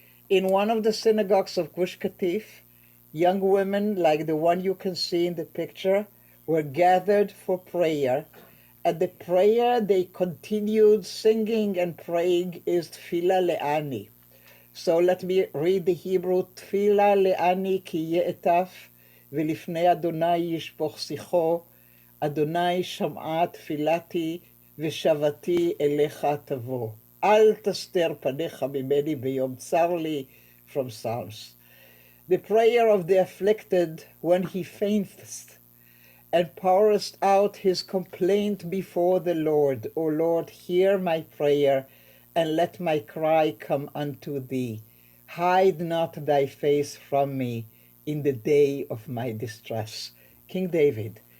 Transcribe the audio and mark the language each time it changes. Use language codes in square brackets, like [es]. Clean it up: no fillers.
[en] In one of the synagogues of Gush Katif, young women like the one you can see in the picture were gathered for prayer. At the prayer they continued singing and praying is Tfilah Le'ani. So let me read the Hebrew. [he] Tfilah Le'ani ki ye'etaf ולפני אדוני ישפוך שיחו, אדוני שמעה תפילתי ושבתי אליך תבוא. אל תסתר פניך ממני ביום צר לי, [en] from Psalms. The prayer of the afflicted when he faintest and pourest out his complaint before the Lord. O Lord, hear my prayer and let my cry come unto thee. Hide not thy face from me in the day of my distress. King David.